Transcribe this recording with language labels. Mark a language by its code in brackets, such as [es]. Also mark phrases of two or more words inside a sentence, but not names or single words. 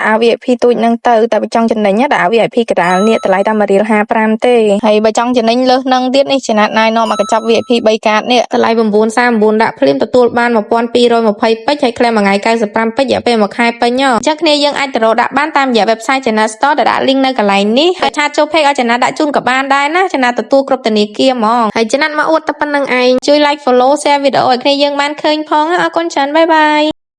[km] VIP ទូចហ្នឹងទៅតែបើចង់ចំណេញដាក់ VIP កដាលនេះតម្លៃតែ1រៀល55ទេហើយបើចង់ចំណេញលើសហ្នឹងទៀតនេះចំណាត់ណៃនាំមកកញ្ចប់ VIP 3កាតនេះតម្លៃ939ដាក់ភ្លាមទទួលបាន1220ពេជ្រហើយ claim មួយថ្ងៃ95ពេជ្ររយៈពេល1ខែពេញអញ្ចឹងគ្នាយើងអាចទៅរកដាក់បានតាមរយៈ website Channel Store ដែលដាក់ link នៅកន្លែងនេះហើយឆាតចូល page ឲ្យចំណាត់ដាក់ជូនក៏បានដែរណាចំណាត់ទទួលគ្រប់ធនាគារហ្មងហើយចំណាត់មកអួតតែប៉ុណ្្នឹងឯងជួយ [en] like follow share [km] វីដេអូឲ្យគ្នាយើងបានឃើញផងអរគុណច្រើនបាយបាយ